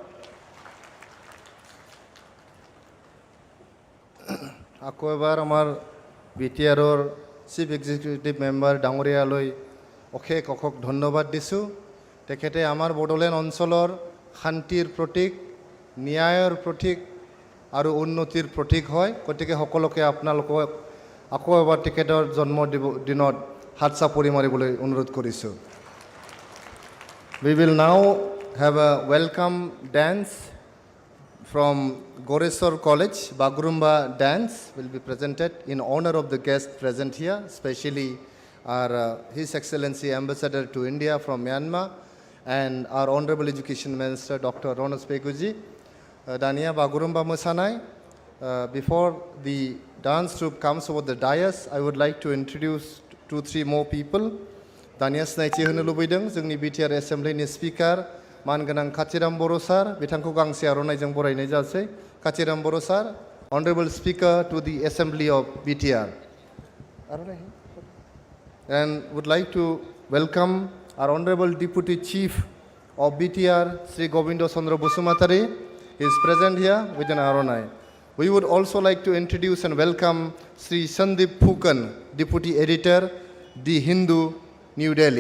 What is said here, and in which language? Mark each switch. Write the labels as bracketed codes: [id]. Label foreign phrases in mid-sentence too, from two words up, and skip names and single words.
[as] আকৌ এবাৰ আমাৰ BTRৰ [en] Chief Executive Member [as] ডাঙৰীয়ালৈ অশেষ ধন্যবাদ দিছোঁ তেখেতে আমাৰ বড়োলেণ্ড অঞ্চলৰ শান্তিৰ প্ৰতীক ন্যায়ৰ প্ৰতীক আৰু উন্নতিৰ প্ৰতীক হয় গতিকে সকলোকে আপোনালোকক আকৌ এবাৰ তেখেতৰ জন্মদিনত হাত চাপৰি মাৰিবলৈ অনুৰোধ কৰিছোঁ [en] We will now have a welcome dance from Goresar College. Bagurumba dance will be presented in honor of the guest present here, especially our His Excellency Ambassador to India from Myanmar and our Honorable Education Minister Dr. Ronos Peguji. [brx] Dania Bagurumba Musanai. [en] Before the dance troupe comes over the dais, I would like to introduce 2-3 more people. [brx] Dania Snaichi Hunulubidang, Zungni BTR Assembly ni Speaker, Manganang Kachiram Borosar, Bitanku Gangsi Aronajang Borai Nejase, Kachiram Borosar, [en] Honorable Speaker to the Assembly of BTR. And would like to welcome our Honorable Deputy Chief of BTR, Sri Govindo Sondro Busumatari. He is present here with an Aronai. We would also like to introduce and welcome Sri Sandeep Phukan, Deputy Editor, The Hindu, New Delhi.